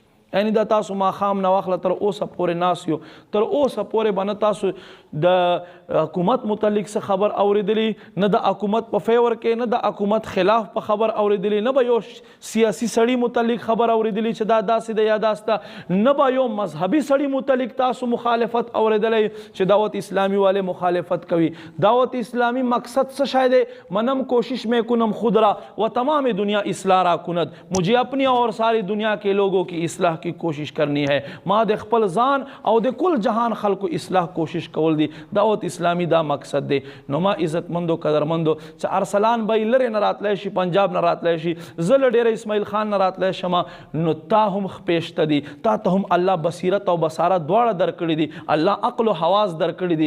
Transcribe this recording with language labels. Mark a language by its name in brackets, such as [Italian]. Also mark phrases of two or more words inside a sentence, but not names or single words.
[Pashto] یعنی دا تاسو ماښام نه واخله تر اوسه پورې ناست یو، تر اوسه پورې به نه تاسو د حکومت متعلق څه خبر اورېدلی، نه د حکومت په فیور کې، نه د حکومت خلاف په خبر اورېدلی، نه به یو سیاسي سړي متعلق خبر اورېدلی چې دا داسې ده یا داسې ده، نه به یو مذهبي سړي متعلق تاسو مخالفت اورېدلی چې دعوت اسلامی والے مخالفت کوي. دعوت اسلامی مقصد څه شی دی؟ [Persian] منم کوشش میں کنم خود را و تمام دنیا اصلاح را کند. [Urdu] مجھے اپنی اور ساری دنیا کے لوگوں کی اصلاح کی کوشش کرنی ہے. [Pashto] ما د خپل ځان او د کل جهان خلکو اصلاح کوشش کول دی. دعوت اسلامی دا مقصد دی. نو ما عزتمندو قدرمندو چې ارسلان به لرې نه راتلی شي، پنجاب نه راتلی شي، زه له ډېره اسماعیل خان نه راتلی شمه، نو تا هم خپېشته دي، تا ته هم الله بصیرت او بصارت دواړه درکړي دي، الله عقل و حواس درکړي دي.